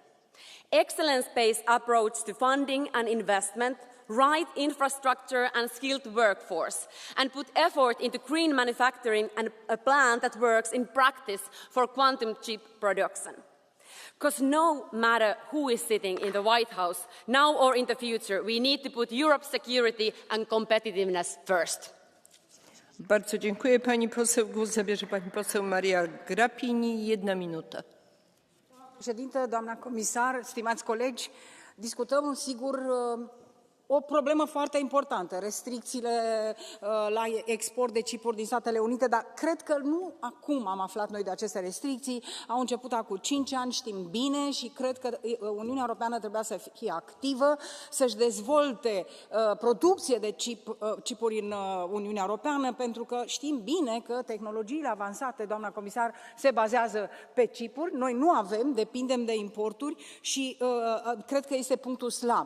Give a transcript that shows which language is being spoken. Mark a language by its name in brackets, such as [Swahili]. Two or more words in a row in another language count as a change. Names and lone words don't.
[English] Excellence-based approach to funding and investment, right infrastructure and skilled workforce, and put effort into green manufacturing and a plan that works in practice for quantum chip production. Because no matter who is sitting in the White House, now or in the future, we need to put Europe's security and competitiveness first. [Polish] Bardzo dziękuję. Pani poseł, głos zabierze pani poseł Maria Grapini. 1 minută. [Romanian] Președintă, doamna comisar, stimați colegi, discutăm, sigur, o problemă foarte importantă, restricțiile la export de chipuri din Statele Unite, dar cred că nu acum am aflat noi de aceste restricții, au început acum 5 ani, știm bine și cred că Uniunea Europeană trebuia să fie activă, să-și dezvolte producție de chipuri în Uniunea Europeană, pentru că știm bine că tehnologiile avansate, doamna comisar, se bazează pe chipuri, noi nu avem, depindem de importuri și cred că este punctul slab.